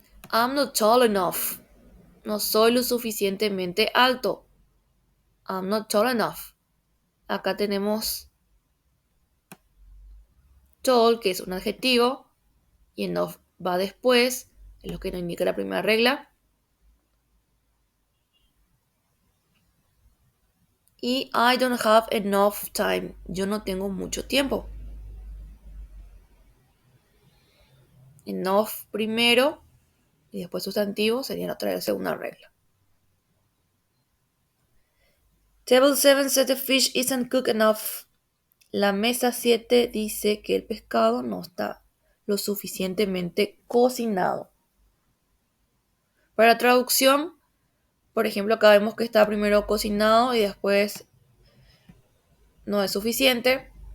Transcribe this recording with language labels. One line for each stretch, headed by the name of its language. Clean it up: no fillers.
English: I'm not tall enough.
Spanish: No soy lo suficientemente alto.
English: I'm not tall enough.
Spanish: Acá tenemos tall, que es un adjetivo, y enough va después, es lo que nos indica la primera regla.
English: Y I don't have enough time.
Spanish: Yo no tengo mucho tiempo. Enough primero y después sustantivo sería otra segunda regla.
English: Table 7 said the fish isn't cooked enough.
Spanish: La mesa 7 dice que el pescado no está lo suficientemente cocinado. Para traducción, por ejemplo, acá vemos que está primero cocinado y después no es suficiente.